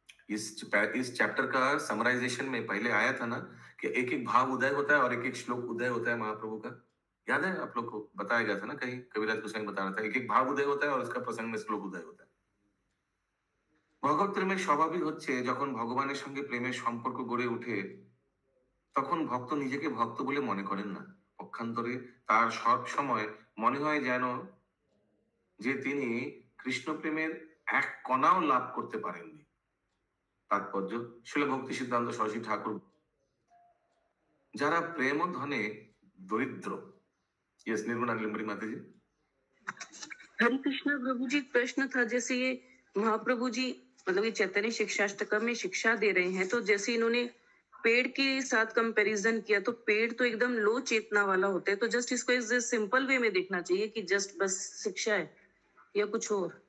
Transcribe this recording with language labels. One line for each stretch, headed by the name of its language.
Hindi: इस चैप्टर का समराइजेशन में पहले आया था ना कि एक एक भाव उदय होता है और एक एक श्लोक उदय होता है महाप्रभु का। याद है आप लोग को? बताया गया था ना कहीं, कविराज गोस्वामी बता रहा था, एक एक भाव उदय होता है और उसका प्रसंग में श्लोक उदय होता है।
Bangla: ভগবত প্রেমের স্বভাবই হচ্ছে যখন ভগবানের সঙ্গে প্রেমের সম্পর্ক গড়ে ওঠে তখন ভক্ত নিজেকে ভক্ত বলে মনে করেন না। পক্ষান্তরে তার সব সময় মনে হয় যেন যে তিনি কৃষ্ণ প্রেমের এক কণাও লাভ করতে পারেননি। তাৎপর্য শিল ভক্তি সিদ্ধান্ত সরস্বতী ঠাকুর যারা প্রেম ধনে দরিদ্র।
Hindi: यस निर्मला निलंबरी माता जी। हरे कृष्णा प्रभु जी, प्रश्न था जैसे ये महाप्रभु जी मतलब ये चैतन्य शिक्षाष्टकम में शिक्षा दे रहे हैं, तो जैसे इन्होंने पेड़ के साथ कंपैरिजन किया तो पेड़ तो एकदम लो चेतना वाला होता है, तो जस्ट इसको इस सिंपल वे में देखना चाहिए कि जस्ट बस शिक्षा है या कुछ और?